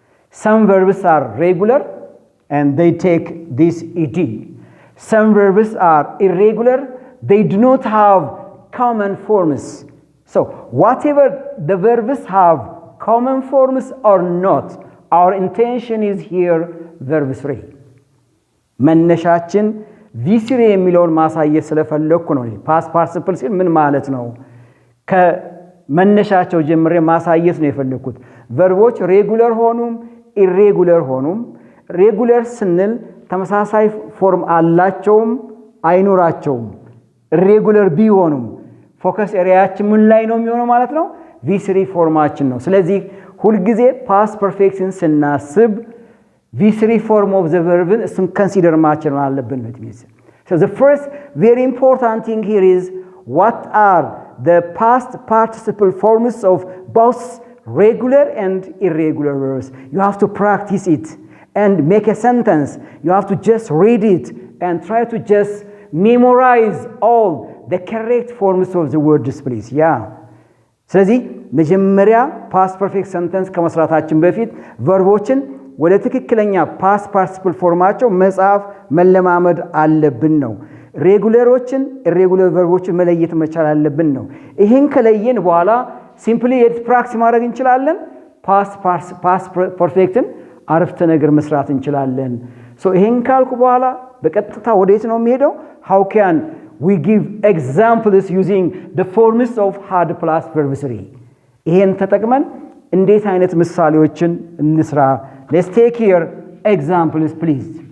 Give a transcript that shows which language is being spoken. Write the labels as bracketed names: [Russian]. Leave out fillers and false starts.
[English] Some verbs are regular and they take this ed. Some verbs are irregular. They do not have common forms. So whatever the verbs have common forms or not, our intention is here verb 3. [Amharic] መነሻችን ቪሲሪ የሚለውን ማሳየት ስለፈለኩ ነው። ፓስት ፓርቲሲፕል ሲል ምን ማለት ነው? ከመነሻቸው ጀምሬ ማሳየት ነው የፈለኩት። ቨርቦች ሬጉለር ሆኑም ኢሬጉለር ሆኑም ሬጉለር ስንል ተመሳሳይ ፎርም አላቸውም አይኖራቸውም። ኢሬጉለር ቢሆኑም ፎከስ ኤሪያችን ምን ላይ ነው የሚሆነው ማለት ነው? ቪሲሪ ፎርማችን ነው። ስለዚህ ሁሉ ጊዜ ፓስት ፐርፌክትን ስናስብ [English] V3 form of the verb is consider [Amharic] ማችል አለብን ነው የሚል። [English] So the first very important thing here is what are the past participle forms of both regular and irregular verbs. You have to practice it and make a sentence. You have to just read it and try to just memorize all the correct forms of the words please. Yeah. [Amharic] ስለዚህ መጀመሪያ past perfect sentence ከመስራታችን በፊት ቨርቦችን ወደ ትክክለኛ past participle ፎርማቸው መጽሐፍ መለማመድ አለብን ነው። ሬጉለሮችን ኢሬጉለር ቨርቦችን መለየት መቻል አለብን ነው። ይሄን ከለየን በኋላ ሲምፕሊ ፕራክቲስ ማድረግ እንችላለን። past perfectን አረፍተ ነገር መስራት እንችላለን። ሶ ይሄን ካልኩ በኋላ በቀጥታ ወዴት ነው የሚሄደው? [English] how can we give examples using the forms of had plus verb 3? [Amharic] ይሄን ተጠቅመን እንዴት አይነት ምሳሌዎችን እንስራ? [English] Let's take here examples please.